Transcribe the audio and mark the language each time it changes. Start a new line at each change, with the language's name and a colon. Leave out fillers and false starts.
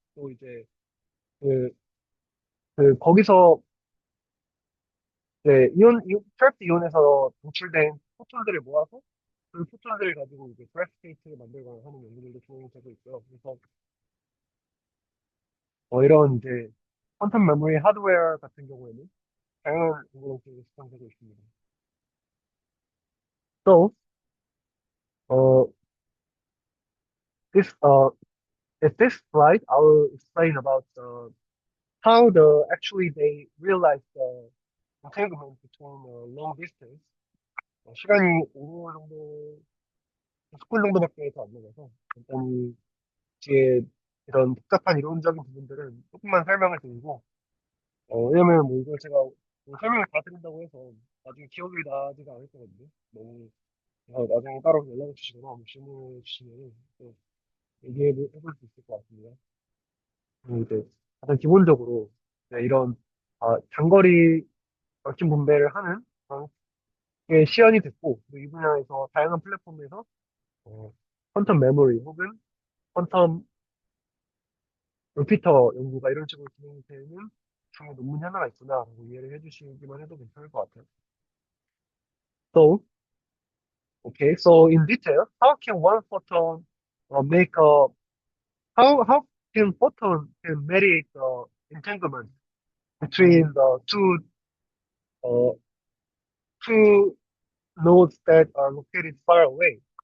Korean: 또 이제 그, 거기서 이제 트랩 이온에서 방출된 포톤들을 모아서 그 포톤들을 가지고 이제 그래프테이트를 만들거나 하는 연구들도 진행이 되고 있고요. 그래서 이런 이제 퀀텀 메모리 하드웨어 같은 경우에는 다양한 연구들이 진행되고 있습니다.
English: So, uh, this at this slide, I will explain about how actually they realize the entanglement between long distance.
Korean: 시간이 5분 정도, 10분 정도밖에 더 안 남아서 간단히 뒤에 이런 복잡한 이론적인 부분들은 조금만 설명을 드리고, 왜냐면 뭐 이걸 제가 설명을 다 드린다고 해서 나중에 기억이 나지가 않을 거거든요. 너무 나중에 따로 연락을 주시거나 뭐 질문을 주시면 또 얘기해 볼 수 있을 것 같습니다. 그리고 이제 가장 기본적으로 이런 장거리 얽힌 분배를 하는 그런 게 시연이 됐고, 그리고 이 분야에서 다양한 플랫폼에서 어, 퀀텀 메모리 혹은 퀀텀 리피터 연구가 이런 식으로 진행되는 중에 논문이 하나가 있구나라고 이해를 해주시기만 해도 괜찮을 것 같아요.
English: So, okay, so in detail, how can one photon make a how can photon can mediate the entanglement between the uh, two nodes that are located far away?